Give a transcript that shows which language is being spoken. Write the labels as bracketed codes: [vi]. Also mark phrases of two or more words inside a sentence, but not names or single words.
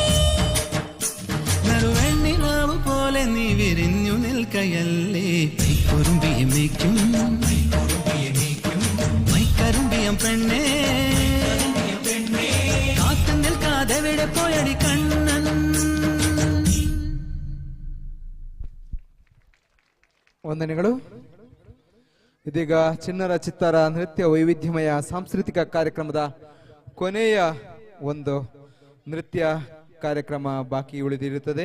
[ml] നറുവെണ്ണിലാവ് പോലെ നീ വിരിഞ്ഞു നിൽക്കയല്ലേ മൈക്കുറുമ്പിയെ മേയ്ക്കും മൈക്കരുമ്പിയം പെണ്ണേ കാത്തു നിൽക്കാതെ വിടെ പോയടി കണ്ണൻ. [kn] ವಂದನೆಗಳು. ಇದೀಗ ಚಿಣ್ಣರ ಚಿತ್ತಾರ ನೃತ್ಯ ವೈವಿಧ್ಯಮಯ ಸಾಂಸ್ಕೃತಿಕ ಕಾರ್ಯಕ್ರಮದ ಕೊನೆಯ ಒಂದು ನೃತ್ಯ ಕಾರ್ಯಕ್ರಮ ಬಾಕಿ ಉಳಿದಿರುತ್ತದೆ.